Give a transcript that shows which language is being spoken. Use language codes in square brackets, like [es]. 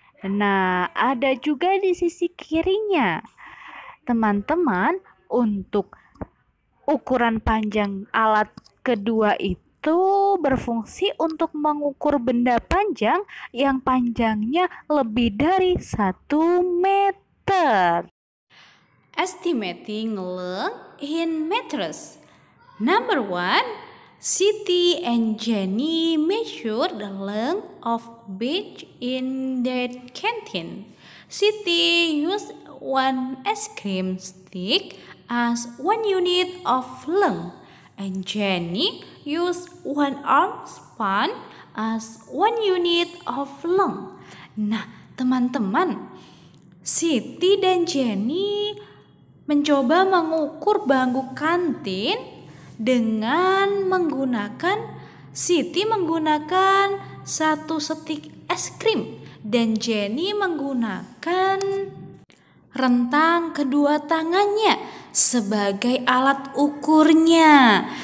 [id] Nah, ada juga di sisi kirinya. Teman-teman, untuk ukuran panjang alat kedua itu berfungsi untuk mengukur benda panjang yang panjangnya lebih dari 1 meter. [en] Estimating length in meters. Number 1, Siti and Jenny measured the length of beach in their canteen. Siti used 1 ice cream stick as 1 unit of length, and Jenny used 1 arm span as 1 unit of length. [id] Nah, teman-teman, Siti dan Jenny mencoba mengukur bangku kantin dengan Siti menggunakan 1 stik es krim dan Jenny menggunakan rentang kedua tangannya sebagai alat ukurnya.